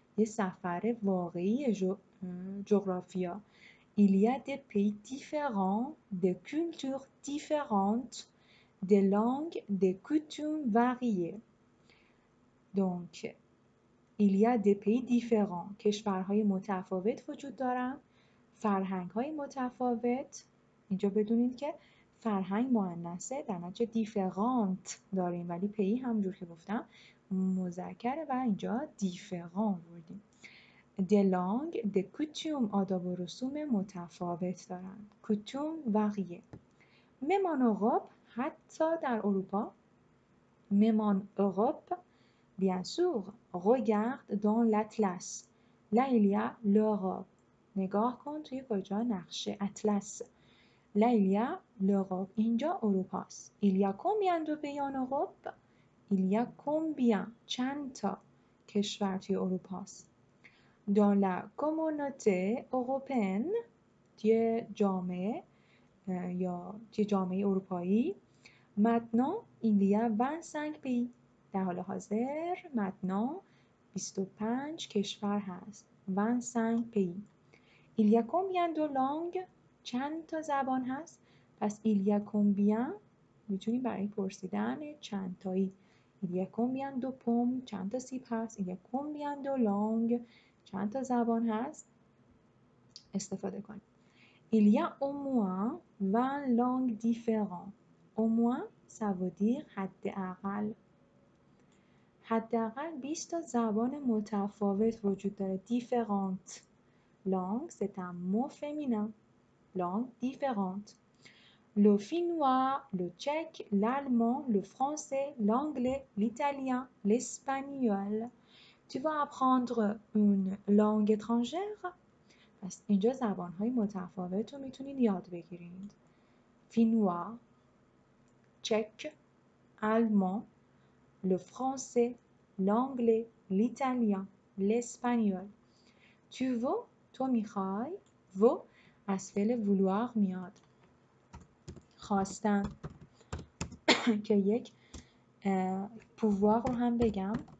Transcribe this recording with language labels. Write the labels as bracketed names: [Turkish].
[Persian] یه سفر واقعی جغرافیا. [French] Il y a des pays différents, des cultures différentes, des langues, des coutumes variées. Donc, il y a des pays différents. [Persian] کشورهای متفاوت وجود دارن. فرهنگ‌های متفاوت. اینجا بدونید که فرهنگ مؤنثه در نتیجه دیفرانت داریم ولی پی همونجور که گفتم مذکره و اینجا دیفران بردیم. des langues, des coutumes آداب و رسوم متفاوت دارند. [French] coutume varié. même en Europe [Persian] حتی در اروپا. [French] même en Europe bien sûr regarde dans l'atlas. là il y a l'Europe. [Persian] نگاه کن توی کجا نقشه اطلس. [French] Là, il y a l'Europe. [Persian] اینجا اروپاست. [French] Il y a combien de pays en Europe? Il y a combien? [Persian] چند تا کشور توی اروپاست. [French] Dans la communauté européenne [Persian] توی جامعه یا توی جامعه اروپایی [French] maintenant il y a 25 pays. [Persian] در حال حاضر maintenant 25 کشور هست. [French] 25 pays. Il y a combien de langues? [Persian] چند تا زبان هست؟ پس [French] il y a combien [Persian] میتونیم برای پرسیدن چند تایی. [French] il y a combien de pommes؟ [Persian] چند تا سیب هست؟ [French] il y a combien de langues؟ [Persian] چند تا زبان هست؟ استفاده کنیم. [French] il y a au moins 20 langues différentes. au moins ça veut dire حداقل. [Persian] حداقل 20 تا زبان متفاوت وجود داره. [French] différentes. langue c'est un mot féminin. langue différente. le finnois, le tchèque, l'allemand, le français, l'anglais, l'italien, l'espagnol. Tu vas apprendre une langue étrangère؟ [Persian] پس اینجا زبان‌های متفاوت رو میتونید یاد بگیرید. [French] فینوا، تچک، آلمان، le français, l'anglais, l'italien, l'espagnol. Tu veux؟ [Persian] تو میخوای؟ veux از فعل vouloir میاد. خواستن که یک pouvoir رو هم بگم.